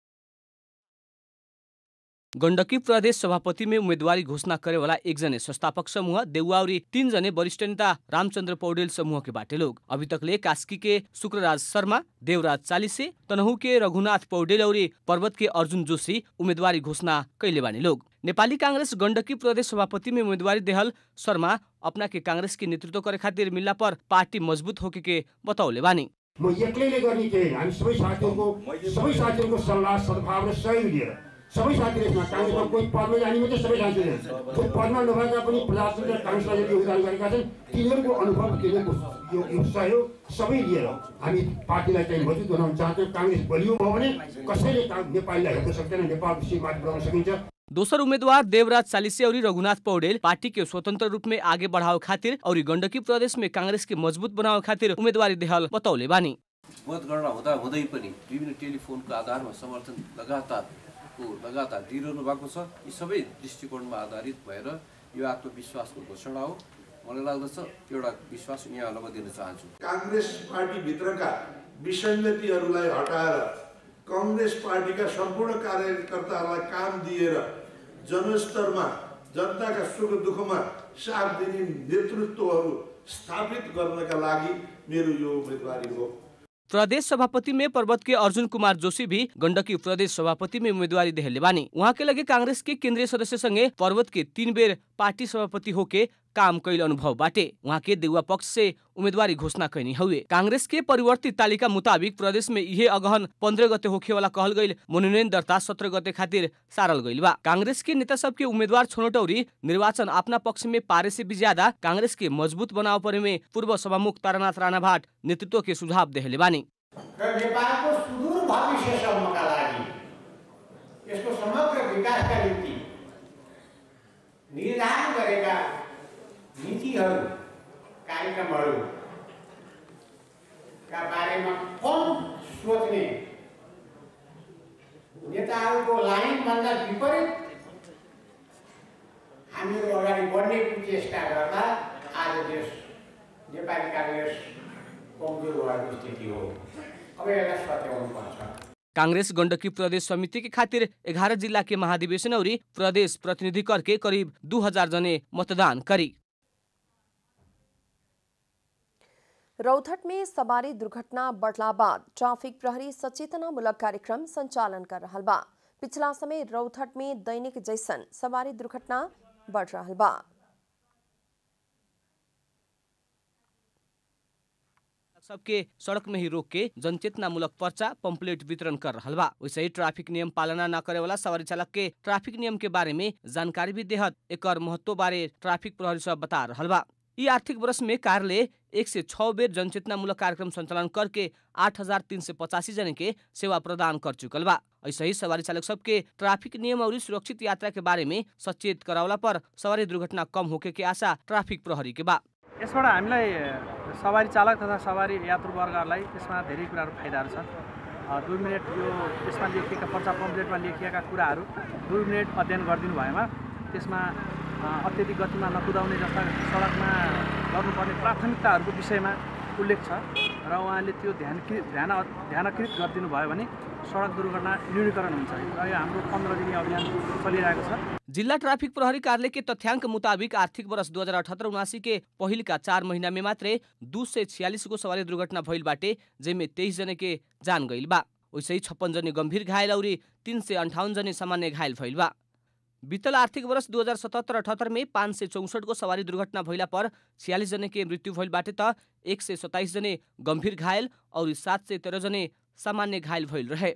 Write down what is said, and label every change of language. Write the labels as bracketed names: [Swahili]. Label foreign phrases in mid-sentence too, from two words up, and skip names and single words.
[Bhojpuri] गण्डकी प्रदेश सभापति में उम्मीदवारी घोषणा करे वाला एक जने संस्थापक समूह देउवा और 3 जने वरिष्ठ नेता रामचंद्र पौडेल समूह के बाटे लोग अभी तक ले कास्की के शुक्रराज शर्मा, देवराज चालिसे, तनहु के रघुनाथ पौडेल और पर्वत के अर्जुन जोशी उम्मीदवारी घोषणा कैले बानी लोग। नेपाली कांग्रेस गण्डकी प्रदेश सभापति में उम्मीदवारी देहल शर्मा अपना के कांग्रेस के नेतृत्व करे खातिर मिलला पर पार्टी मजबूत होके के बताउले बानी। [Nepali] म एक्लैले गर्ने थिएन, हामी सबै साथीहरुको सल्लाह सद्भाव र सहयोग लिएर सबै साथीहरु यसमा कांग्रेसमा कोही पदमा जाने मात्रै सबै साथीहरु जो पदमा नभएका पनि प्रजातन्त्र कांग्रेसले योगदान गरेका छन् तिनीहरुको अनुभव तिनीहरुको यो सहयोग सबै लिएर हामी पार्टीलाई चाहिँ मजबुत बनाउन चाहन्छौं। कांग्रेस बलियो भयो भने कसैले नेपाललाई हेर्न सक्दैन, नेपाल सीमात बनाउन सकिन्छ। [Bhojpuri] दोसर उम्मीदवार देवराज चालिसे और रघुनाथ पौडेल पार्टी के स्वतंत्र रूप में आगे बढ़ाओ खातिर और गण्डकी प्रदेश में कांग्रेस के मजबूत बनाओ खातिर उम्मीदवारी देहल बताउले बानी। [Nepali] मतगणना हुँदै पनि विभिन्न टेलिफोनको आधारमा समर्थन लगातार दिइरहनु भएको छ। यी सबै दृष्टिकोणमा आधारित भएर यो आत्मविश्वासको घोषणा हो। मलाई लाग्दछ एउटा विश्वास यहाँ लगाउन चाहन्छु। कांग्रेस पार्टी भित्रका विसङ्गतिहरूलाई हटाएर कांग्रेस पार्टीका सम्पूर्ण कार्यकर्ताहरूलाई काम दिएर जनस्तरमा जनताका सुख दुःखमा साथ दिने नेतृत्वहरू स्थापित गर्नका लागि मेरो यो उम्मेदवारी हो। [Bhojpuri] प्रदेश सभापति में पर्वत के अर्जुन कुमार जोशी भी गण्डकी प्रदेश सभापति में उम्मीदवारी देहले बानी। वहाँ के लगे कांग्रेस के केंद्रीय सदस्य संगे पर्वत के 3 बेर पार्टी सभापति होके काम कैल अनुभव बाटे। वहाँ के देउवा पक्ष से उम्मीदवारी घोषणा कैनी हुए। कांग्रेस के परिवर्तित तालिका मुताबिक प्रदेश में यह अगहन 15 गते होखे वाला कहल गईल मनोनयन दर्ता 17 गते खातिर सारल गईल बा। कांग्रेस के नेता सब के उम्मीदवार छनौट और निर्वाचन अपना पक्ष में पारे से भी ज्यादा कांग्रेस के मजबूत बनाव परे में पूर्व सभामुख तारानाथ राणाभाट नेतृत्व के सुझाव देहले बानी। [Nepali] नेपालको सुदूर भविष्यसम्मका लागि यसको समग्र विकासका निम्ति निर्धारण गरेका नीतिहरू कार्यक्रमहरूका बारेमा कम सोच्ने नेताहरूको लाइनभन्दा विपरीत हामीहरू अगाडि बढ्ने चेष्टा गर्दा आज देश नेपाली कांग्रेस कमजोर भएको स्थिति हो। अब यसलाई सच्याउनुपर्छ। [Bhojpuri] कांग्रेस गण्डकी प्रदेश समिति के खातिर 11 जिला के महाधिवेशन और प्रदेश प्रतिनिधि करके करीब 2000 जने मतदान करी। रौथट में सवारी दुर्घटना बढ़ला बाद ट्राफिक प्रहरी सचेतनामूलक कार्यक्रम संचालन कर रहल बा। पिछला समय रौथट में दैनिक जैसन सवारी दुर्घटना बढ़ रहल बा। सबके सड़क में ही रोक के जनचेतनामूलक पर्चा पंपलेट वितरण कर रहा बा। वैसे ही ट्रैफिक नियम पालना न करे वाला सवारी चालक के ट्रैफिक नियम के बारे में जानकारी भी देहत एकर महत्व बारे ट्रैफिक प्रहरी सब बता रहा बा। ई आर्थिक वर्ष में कार्यालय 106 बेर जनचेतनामूलक कार्यक्रम संचालन करके 8,385 जने के सेवा प्रदान कर चुकल बा। ऐसे ही सवारी चालक सबके ट्रैफिक नियम और सुरक्षित यात्रा के बारे में सचेत करावला पर सवारी दुर्घटना कम होके के आशा ट्रैफिक प्रहरी के बा। [Nepali] यसबाट हामीलाई सवारी चालक तथा सवारी यात्रुवर्गहरूलाई यसमा धेरै कुराहरू फाइदाहरू छ। 2 मिनेट यो यसमा लेखिएका पर्चा पम्पलेटमा लेखिएका कुराहरू 2 मिनेट अध्ययन गरिदिनु भएमा त्यसमा अत्यधिक गतिमा नकुदाउने जस्ता सडकमा गर्नुपर्ने प्राथमिकताहरूको विषयमा उल्लेख छ र उहाँले त्यो ध्यानकृत गरिदिनु भयो भने सडक दुर्घटना न्यूनीकरण हुन्छ र यो हाम्रो 15 दिने अभियान चलिरहेको छ। [Bhojpuri] जिल्ला ट्राफिक प्रहरी कार्यालय के तथ्याङ्क मुताबिक आर्थिक वर्ष 2078-79 के पहिलका 4 महीना में मात्रै 246 को सवारी दुर्घटना भइल बाटे, जेमे 23 जने के जान गइल बा। वैसे ही 56 जने गंभीर घायल और 358 जने सामान्य घायल भइल बा। बीतल आर्थिक वर्ष 2077-78 में 564 को सवारी दुर्घटना भइला पर 46 जने के मृत्यु भइल बाटे त 127 जने गंभीर घायल और 713 जने सामान्य घायल भइल रहे।